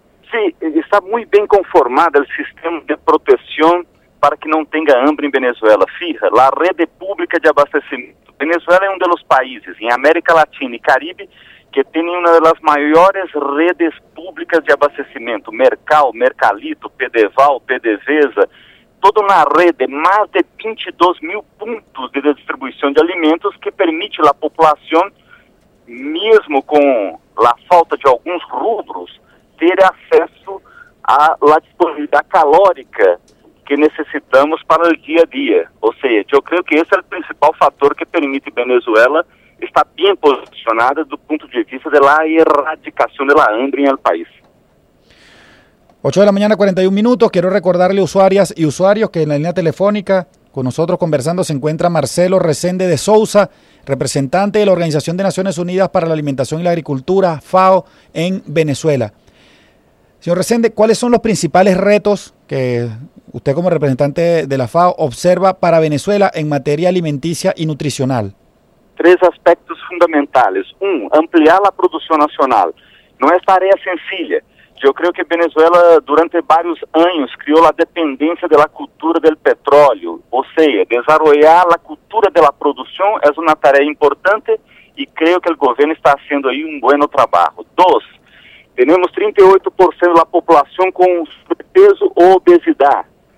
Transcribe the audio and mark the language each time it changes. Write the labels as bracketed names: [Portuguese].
[Spanish] Sí, está muy bien conformado el sistema de protección para que no tenga hambre en Venezuela. Fija, la red pública de abastecimiento. Venezuela es uno de los países en América Latina y Caribe que tiene una de las mayores redes públicas de abastecimiento. Mercal, Mercalito, Pedeval, PDVSA. [Portuguese] Toda uma rede, mais de 22 mil pontos de distribuição de alimentos que permite à população, mesmo com a falta de alguns rubros, ter acesso à disponibilidade calórica que necessitamos para o dia a dia. Ou seja, eu creio que esse é o principal fator que permite a Venezuela estar bem posicionada do ponto de vista da erradicação da hambre no país. [Spanish] 8 de la mañana, 41 minutos. Quiero recordarle, usuarias y usuarios, que en la línea telefónica con nosotros conversando se encuentra Marcelo Resende de Sousa, representante de la Organización de Naciones Unidas para la Alimentación y la Agricultura, FAO, en Venezuela. Señor Resende, ¿cuáles son los principales retos que usted como representante de la FAO observa para Venezuela en materia alimenticia y nutricional? Tres aspectos fundamentales. Uno, ampliar la producción nacional. No es tarea sencilla. [Portuguese] Eu creio que Venezuela, durante vários anos, criou a dependência da cultura do petróleo, ou seja, desarrollar a cultura da produção é uma tarefa importante e creio que o governo está fazendo aí um bom trabalho. Dois, temos 38% da população com sobrepeso ou obesidade.